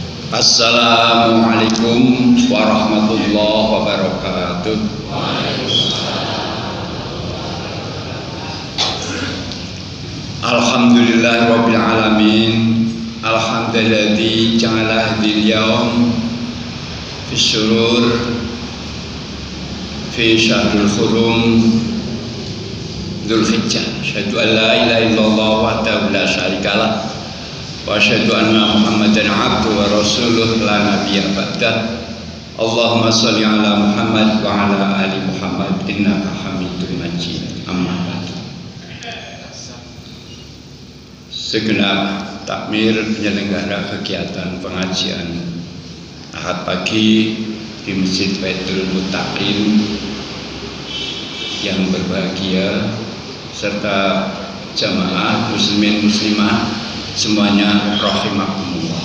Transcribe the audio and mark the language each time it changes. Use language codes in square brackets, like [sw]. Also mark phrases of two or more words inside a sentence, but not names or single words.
[ar] السلام عليكم ورحمة الله وبركاته. الحمد لله رب العالمين. الحمد لله الذي جعل هذا اليوم في سرور في شهر الحرم ذو الحجة. أشهد أن لا إله إلا الله وحده لا شريك له وأشهد أن محمدا عبده ورسوله لا نبي بعده. اللهم صل على محمد وعلى آل محمد إنك حميد مجيد. أما بعد. [id] Segenap takmir penyelenggara kegiatan pengajian Ahad pagi di Masjid Baitul Muttaqin yang berbahagia serta jamaah muslimin muslimah semuanya rahimakumullah.